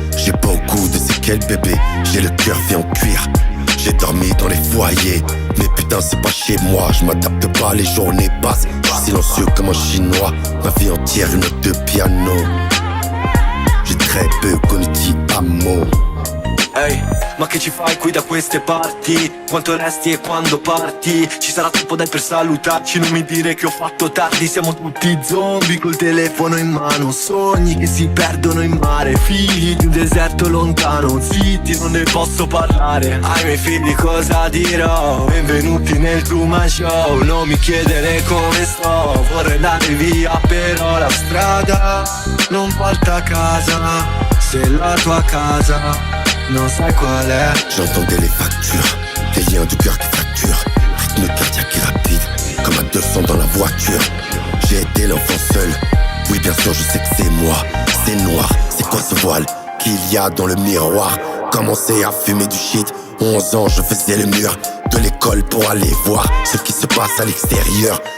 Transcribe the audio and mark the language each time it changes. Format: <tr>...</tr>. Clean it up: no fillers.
<fr>J'ai beaucoup de séquelles bébé, j'ai le cœur fait en cuir. J'ai dormi dans les foyers, mais putain c'est pas chez moi. Je m'adapte pas, les journées passent. Je suis silencieux comme un chinois. Ma vie entière une note de piano. J'ai très peu connu Ti Amo.</fr> <it>Ehi, ma che ci fai qui da queste parti? Quanto resti e quando parti? Ci sarà tempo dai per salutarci, non mi dire che ho fatto tardi. Siamo tutti zombie col telefono in mano. Sogni che si perdono in mare. Figli di un deserto lontano. Zitti, non ne posso parlare. Ai miei figli cosa dirò? Benvenuti nel Truman Show. Non mi chiedere come sto. Vorrei andare via però la strada non porta a casa. Se la tua casa non sai qual è.</it> <fr>J'entendais les factures, des liens du cœur qui fracturent. Rythme cardiaque et rapide, comme à 200 dans la voiture. J'ai été l'enfant seul, oui bien sûr je sais que c'est moi. C'est noir, c'est quoi ce voile qu'il y a dans le miroir? Commencé à fumer du shit, 11 ans je faisais le mur de l'école pour aller voir ce qui se passe à l'extérieur.</fr>